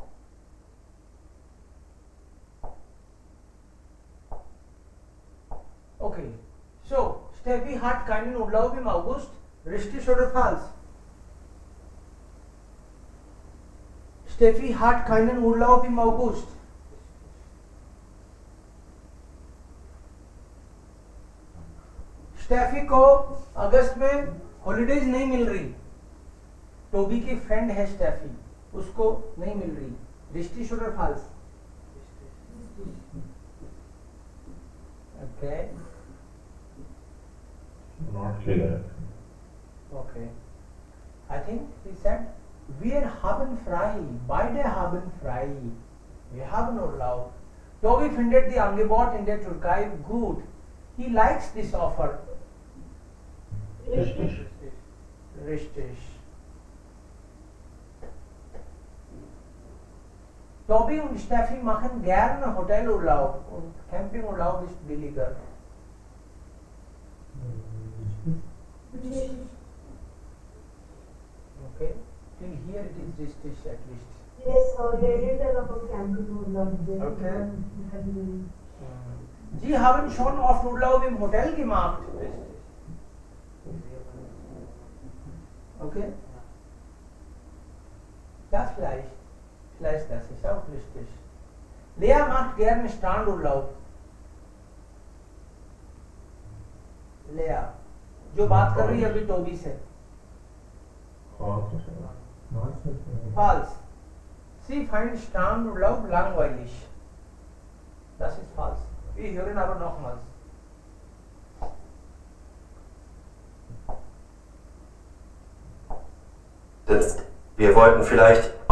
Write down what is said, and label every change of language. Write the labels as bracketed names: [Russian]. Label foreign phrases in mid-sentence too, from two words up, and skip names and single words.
[English] Okay, so [German] Steffi hat keinen Urlaub im August. Richtig oder falsch? Steffi hat keinen Urlaub im August. [Hindi] स्टेफी को अगस्त में हॉलीडेज नहीं मिल रही. टोबी की फ्रेंड है स्टेफी, उसको नहीं मिल रही. रिश्ती और फाल्स. ओके, [English] Not clear. okay. I think he said [German] wir haben frei, beide haben frei. Wir haben Urlaub. Toby findet the Angebot in der Türkei gut. [English] He likes this offer. [German] Richtig. Toby und Steffi machen gerne Hotelurlaub und Campingurlaub ist billiger. [English] Okay, till here it is richtig at least. Yes, they did a lot of camping Urlaub. Okay. [German] Sie haben schon oft Urlaub im Hotel gemacht. [English] Okay? [German] Ja, vielleicht. Vielleicht das ist auch richtig. Lea macht gerne Strandurlaub. [Hindi] Lea, जो बात कर रही है अभी टोबी से. [English] False. [German] Sie finds Strandurlaub langweilig. Das ist falsch. Wir hören aber nochmals. Wir wollten vielleicht auch...